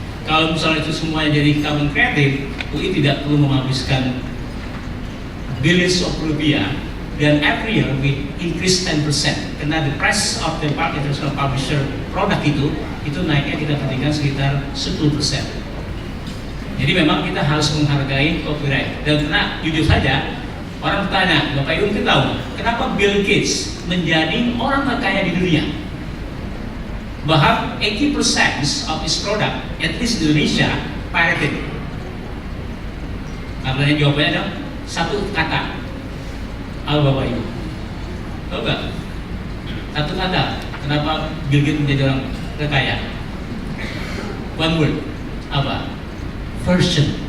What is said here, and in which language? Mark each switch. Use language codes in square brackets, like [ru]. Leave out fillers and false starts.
[id] Kalau misalnya itu semuanya jadi kawan kreatif, UI tidak perlu menghabiskan [en] billions of rupiah, [id] dan [en] every year we increase 10% [id] karena [en] the price of the international publisher [id] produk itu naiknya kita perhatikan sekitar 10%. Jadi memang kita harus menghargai copyright. Dan karena jujur saja, orang bertanya, Bapak Ibu mungkin tahu, kenapa Bill Gates menjadi orang terkaya di dunia? Bahkan [en] 80% of his product, at least [id] di Indonesia, [en] pirated. [id] Karena jawabannya adalah satu kata. Halo Bapak Ibu, tahu nggak? Satu kata, kenapa Bill Gates menjadi orang terkaya? [en] One word, [id] apa? Versi.